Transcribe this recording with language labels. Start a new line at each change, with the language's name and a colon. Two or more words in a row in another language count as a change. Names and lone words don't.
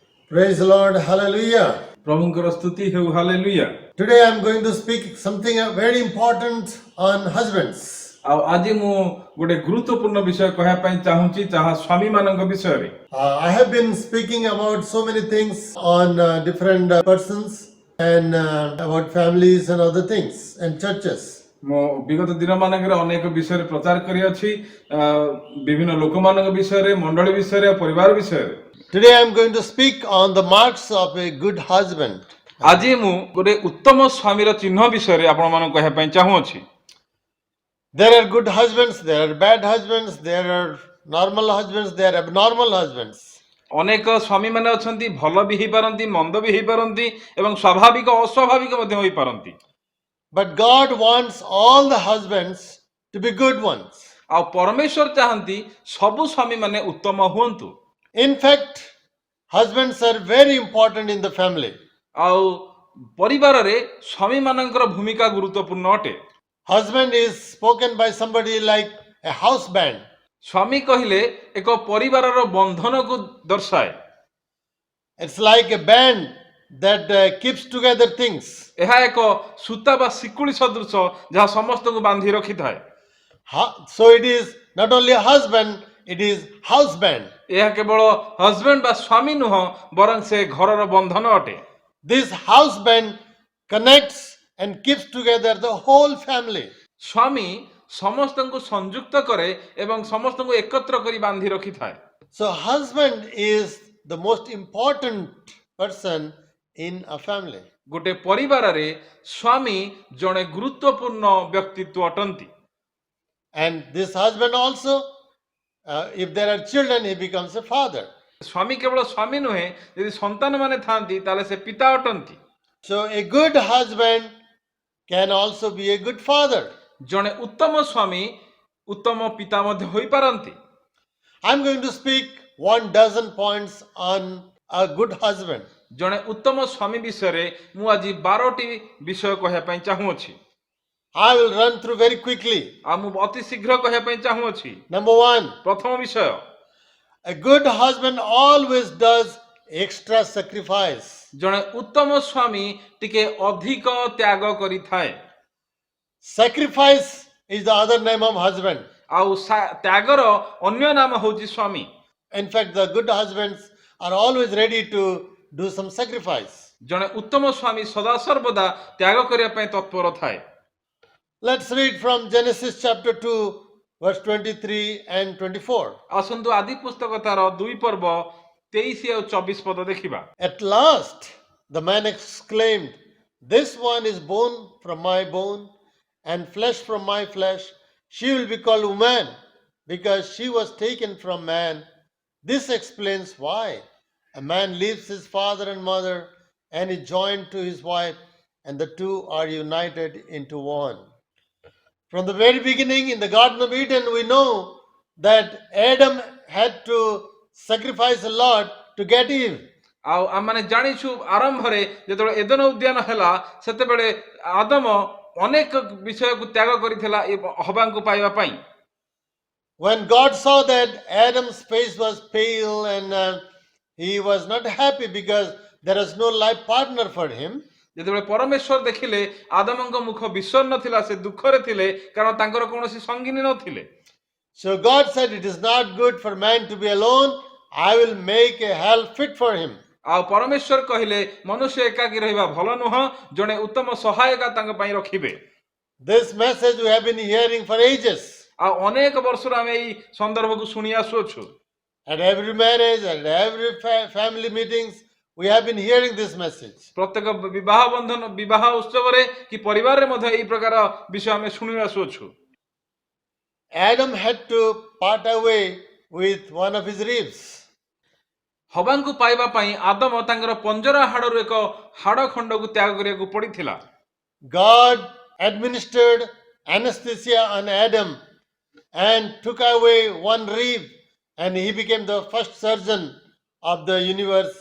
English: Praise the Lord. Hallelujah.
Odia: ପ୍ରଭୁଙ୍କର ସ୍ତୁତି ହେଉ ହାଲେଲୁୟା।
English: Today I'm going to speak something very important on husbands.
Odia: ଆଉ ଆଜି ମୁଁ ଗୋଟେ ଗୁରୁତ୍ୱପୂର୍ଣ୍ଣ ବିଷୟ କହିବା ପାଇଁ ଚାହୁଁଛି ଯାହା ସ୍ୱାମୀମାନଙ୍କ ବିଷୟରେ।
English: I have been speaking about so many things on different persons and about families and other things and churches.
Odia: ମୁଁ ବିଗତ ଦିନମାନଙ୍କରେ ଅନେକ ବିଷୟରେ ପ୍ରଚାର କରିଅଛି, ବିଭିନ୍ନ ଲୋକମାନଙ୍କ ବିଷୟରେ, ମଣ୍ଡଳୀ ବିଷୟରେ, ପରିବାର ବିଷୟରେ।
English: Today I'm going to speak on the marks of a good husband.
Odia: ଆଜି ମୁଁ ଗୋଟେ ଉତ୍ତମ ସ୍ୱାମୀର ଚିହ୍ନ ବିଷୟରେ ଆପଣମାନଙ୍କୁ କହିବା ପାଇଁ ଚାହୁଁଅଛି।
English: There are good husbands, there are bad husbands, there are normal husbands, there are abnormal husbands.
Odia: ଅନେକ ସ୍ୱାମୀମାନେ ଅଛନ୍ତି, ଭଲ ବି ହେଇପାରନ୍ତି, ମନ୍ଦ ବି ହେଇପାରନ୍ତି ଏବଂ ସ୍ୱାଭାବିକ ଅସ୍ୱାଭାବିକ ମଧ୍ୟ ହୋଇପାରନ୍ତି।
English: But God wants all the husbands to be good ones.
Odia: ଆଉ ପରମେଶ୍ୱର ଚାହାନ୍ତି ସବୁ ସ୍ୱାମୀମାନେ ଉତ୍ତମ ହୁଅନ୍ତୁ।
English: In fact, husbands are very important in the family.
Odia: ଆଉ ପରିବାରରେ ସ୍ୱାମୀମାନଙ୍କର ଭୂମିକା ଗୁରୁତ୍ୱପୂର୍ଣ୍ଣ ଅଟେ।
English: Husband is spoken by somebody like a house band.
Odia: ସ୍ୱାମୀ କହିଲେ ଏକ ପରିବାରର ବନ୍ଧନକୁ ଦର୍ଶାଏ।
English: It's like a band that keeps together things.
Odia: ଏହା ଏକ ସୂତା ବା ଶିକୁଳି ସଦୃଶ ଯାହା ସମସ୍ତଙ୍କୁ ବାନ୍ଧି ରଖିଥାଏ।
English: So it is not only a husband, it is house band.
Odia: ଏହା କେବଳ ହଜବେଣ୍ଡ ବା ସ୍ୱାମୀ ନୁହଁ, ବରଂ ସେ ଘରର ବନ୍ଧନ ଅଟେ।
English: This house band connects and keeps together the whole family.
Odia: ସ୍ୱାମୀ ସମସ୍ତଙ୍କୁ ସଂଯୁକ୍ତ କରେ ଏବଂ ସମସ୍ତଙ୍କୁ ଏକତ୍ର କରି ବାନ୍ଧି ରଖିଥାଏ।
English: So husband is the most important person in a family.
Odia: ଗୋଟେ ପରିବାରରେ ସ୍ୱାମୀ ଜଣେ ଗୁରୁତ୍ୱପୂର୍ଣ୍ଣ ବ୍ୟକ୍ତିତ୍ୱ ଅଟନ୍ତି।
English: And this husband also, if there are children, he becomes a father.
Odia: ସ୍ୱାମୀ କେବଳ ସ୍ୱାମୀ ନୁହେଁ, ଯଦି ସନ୍ତାନମାନେ ଥାଆନ୍ତି ତାହେଲେ ସେ ପିତା ଅଟନ୍ତି।
English: So a good husband can also be a good father.
Odia: ଜଣେ ଉତ୍ତମ ସ୍ୱାମୀ ଉତ୍ତମ ପିତା ମଧ୍ୟ ହୋଇପାରନ୍ତି।
English: I'm going to speak 12 points on a good husband.
Odia: ଜଣେ ଉତ୍ତମ ସ୍ୱାମୀ ବିଷୟରେ ମୁଁ ଆଜି 12ଟି ବିଷୟ କହିବା ପାଇଁ ଚାହୁଁଅଛି।
English: I will run through very quickly.
Odia: ଆଉ ମୁଁ ଅତି ଶୀଘ୍ର କହିବା ପାଇଁ ଚାହୁଁଅଛି।
English: Number 1,
Odia: ପ୍ରଥମ ବିଷୟ,
English: a good husband always does extra sacrifice.
Odia: ଜଣେ ଉତ୍ତମ ସ୍ୱାମୀ ଟିକେ ଅଧିକ ତ୍ୟାଗ କରିଥାଏ।
English: Sacrifice is the other name of husband.
Odia: ଆଉ ତ୍ୟାଗର ଅନ୍ୟ ନାମ ହେଉଛି ସ୍ୱାମୀ।
English: In fact, the good husbands are always ready to do some sacrifice.
Odia: ଜଣେ ଉତ୍ତମ ସ୍ୱାମୀ ସଦାସର୍ବଦା ତ୍ୟାଗ କରିବା ପାଇଁ ତତ୍ପର ଥାଏ।
English: Let's read from Genesis chapter 2, verse 23 and 24.
Odia: ଆସନ୍ତୁ ଆଦି ପୁସ୍ତକ ତାର 2 ପର୍ବ 23 ଆଉ 24 ପଦ ଦେଖିବା।
English: At last, the man exclaimed, "This one is bone from my bone and flesh from my flesh. She will be called woman because she was taken from man." This explains why a man leaves his father and mother and is joined to his wife, and the two are united into one. From the very beginning in the Garden of Eden, we know that Adam had to sacrifice a lot to get Eve.
Odia: ଆଉ ଆମମାନେ ଜାଣିଛୁ ଆରମ୍ଭରେ ଯେତେବେଳେ ଏଦନ ଉଦ୍ୟାନ ହେଲା ସେତେବେଳେ ଆଦମ ଅନେକ ବିଷୟକୁ ତ୍ୟାଗ କରିଥିଲା ହବାଙ୍କୁ ପାଇବା ପାଇଁ।
English: When God saw that Adam's face was pale and he was not happy because there was no life partner for him,
Odia: ଯେତେବେଳେ ପରମେଶ୍ୱର ଦେଖିଲେ ଆଦମଙ୍କ ମୁଖ ବିଷଣ୍ଣ ଥିଲା, ସେ ଦୁଃଖରେ ଥିଲେ, କାରଣ ତାଙ୍କର କୌଣସି ସଙ୍ଗିନୀ ନଥିଲେ।
English: so God said, "It is not good for man to be alone. I will make a help fit for him."
Odia: ଆଉ ପରମେଶ୍ୱର କହିଲେ ମନୁଷ୍ୟ ଏକାକୀ ରହିବା ଭଲ ନୁହଁ, ଜଣେ ଉତ୍ତମ ସହାୟକ ତାଙ୍କ ପାଇଁ ରଖିବେ।
English: This message we have been hearing for ages.
Odia: ଆଉ ଅନେକ ବର୍ଷରୁ ଆମେ ଏଇ ସନ୍ଦର୍ଭକୁ ଶୁଣି ଆସୁଅଛୁ।
English: At every marriage, at every family meetings, we have been hearing this message.
Odia: ପ୍ରତ୍ୟେକ ବିବାହ ଉତ୍ସବରେ କି ପରିବାରରେ ମଧ୍ୟ ଏଇ ପ୍ରକାର ବିଷୟ ଆମେ ଶୁଣି ଆସୁଅଛୁ।
English: Adam had to part away with one of his ribs.
Odia: ହବାଙ୍କୁ ପାଇବା ପାଇଁ ଆଦମ ତାଙ୍କର ପଞ୍ଜରା ହାଡ଼ରୁ ଏକ ହାଡ଼ ଖଣ୍ଡକୁ ତ୍ୟାଗ କରିବାକୁ ପଡ଼ିଥିଲା।
English: God administered anesthesia on Adam and took away one rib, and he became the first surgeon of the universe.